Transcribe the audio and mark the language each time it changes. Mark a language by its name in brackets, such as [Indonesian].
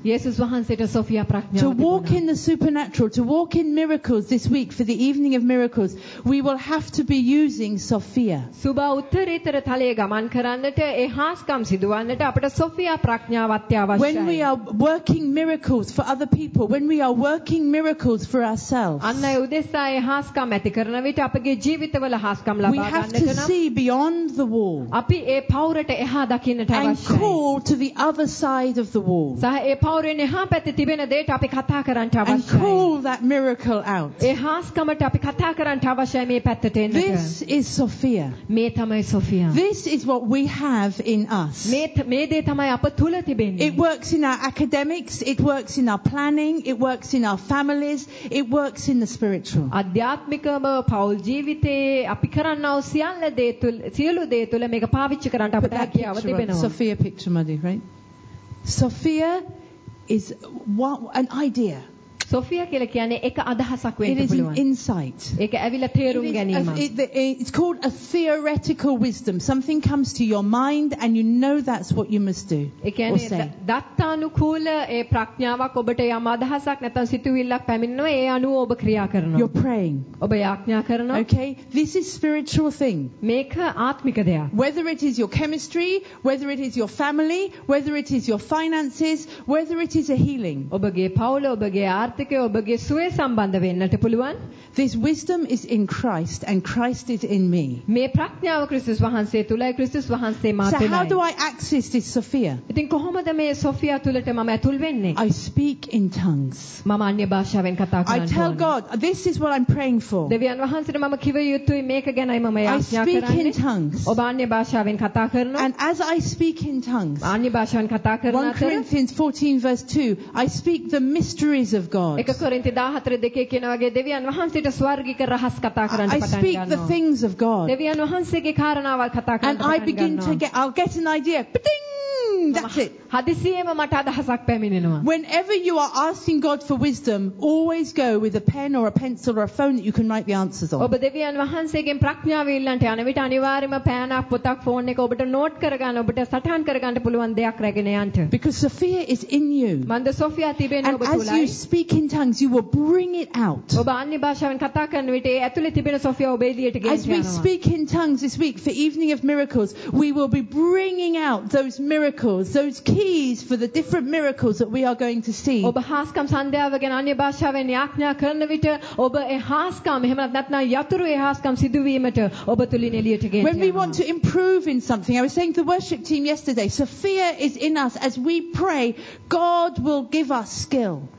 [English] To walk in the supernatural, to walk in miracles this week for the evening of miracles, we will have to be using Sophia. When we are working miracles for other people, when we are working miracles for ourselves, [Sinhala] උදෙසායි හාස්කම් ඇති කරන විට අපගේ ජීවිතවල හාස්කම් ලබා ගන්නට නම් [English] we have to see beyond the wall [Sinhala] අපි ඒ පවුරට එහා දකින්නට අවශ්‍යයි [English] and call to the other side of the wall [Sinhala] සහ ඒ පවුරෙන් එහා පැත්තේ තිබෙන දේට අපි කතා කරන්නට අවශ්‍යයි [English] and call that miracle out [Sinhala] ඒ හාස්කමට අපි කතා කරන්නට අවශ්‍යයි මේ පැත්තට එන්නට [English] this is sophia [Sinhala] මේ තමයි sophia [English] this is what we have in us [Sinhala] මේ දේ තමයි අප තුල තිබෙන්නේ [English] it works in our academics it works in our planning it works in our families it works in the spiritual [Sinhala] අධ්‍යාත්මිකව පෞල් ජීවිතයේ අපි කරන්නා වූ සියල්ල දේ තුල සියලු දේ තුල මේක පාවිච්චි කරන්න අපට හැකියාව තිබෙනවා [English] sophia picture madhi right sophia is what an idea [Sinhala] sophia කියලා කියන්නේ එක අදහසක් වෙන්න පුළුවන් [English] it is an insight [Sinhala] ඒක ඇවිල්ලා තේරුම් ගැනීමක් [English] it's called a theoretical wisdom something comes to your mind and you know that's what you must do [Sinhala] ඒ කියන්නේ දත්තානුකූල ඒ ප්‍රඥාවක් ඔබට යම් අදහසක් නැත්නම් සිතුවිල්ලක් පැමිණෙනවා ඒ අනුව ඔබ ක්‍රියා කරනවා [English] you're praying [Sinhala] ඔබ යාඥා කරනවා [English] okay this is spiritual thing [Sinhala] මේක ආත්මික දෙයක් [English] whether it is your chemistry whether it is your family whether it is your finances whether it is a healing [Sinhala] ඔබගේ පවුල ඔබගේ ආර්ථිකය ඔබගේ සුවය සම්බන්ධ වෙන්නට පුළුවන් [English] This wisdom is in Christ and Christ is in me. [Sinhala] මේ ප්‍රඥාව ක්‍රිස්තුස් වහන්සේ තුලයි ක්‍රිස්තුස් වහන්සේ මා තුලයි. [English] So how do I access this Sophia? [Sinhala] ඉතින් කොහොමද මේ Sophia තුලට මම ඇතුල් වෙන්නේ? [English] I speak in tongues. [Sinhala] මම අන්‍ය භාෂාවෙන් කතා කරනවා. [English] I tell God, this is what I'm praying for. [Sinhala] දෙවියන් වහන්සේට මම කිව යුතුයි මේක ගැනයි මම යාඥා කරන්නේ. [English] I speak in tongues. [Sinhala] ඔබ අන්‍ය භාෂාවෙන් කතා කරනවා. [English] And as I speak in tongues. [Sinhala] අන්‍ය භාෂාවෙන් කතා කරනකොට [English] 1 Corinthians 14 verse 2, I speak the mysteries of God. [Sinhala] 1 Corinthians 14:2 කියන වගේ දෙවියන් වහන්සේ ඒක ස්වර්ගික රහස් කතා කරන්න පටන් ගන්නවා. [English] I speak the things of God. [Sinhala] දෙවියන් වහන්සේගේ කාරණාවල් කතා කරන්න පටන් ගන්නවා. [English] And I begin to get I'll get an idea. Ba-ding! That's it. [Sinhala] හදිසියෙම මට අදහසක් පැමිණෙනවා. [English] Whenever you are asking God for wisdom, always go with a pen or a pencil or a phone that you can write the answers on. [Sinhala] ඔබ දෙවියන් වහන්සේගෙන් ප්‍රඥාව ඉල්ලන්නට යන විට අනිවාර්යයෙන්ම පෑනක් පොතක් ෆෝන් එක ඔබට නෝට් කරගන්න ඔබට සටහන් කරගන්න පුළුවන් දෙයක් රැගෙන යන්න. [English] Because Sophia is in you. [Sinhala] මන්ද Sophia තිබෙන ඔබ තුලයි. [English] And as you speak in tongues, you will bring it out. [Sinhala] ඔබ අන්‍ය භාෂාවෙන් කතා කරන විට ඒ ඇතුලේ තිබෙන Sophia ඔබ එළියට ගෙන යනවා. [English] As we speak in tongues this week for Evening of Miracles, we will be bringing out those miracles, those keys for the different miracles that we are going to see [Sinhala] ඔබ හාස්කම් සන්ධ්‍යාව ගැන අන්‍ය භාෂාවෙන් යාඥා කරන විට ඔබ ඒ හාස්කම් එහෙම නැත්නම් යතුරු ඒ හාස්කම් සිදුවීමට ඔබ තුලින් එළියට ගේනවා [English] when we want to improve in something I was saying to the worship team yesterday Sophia is in us as we pray God will give us skill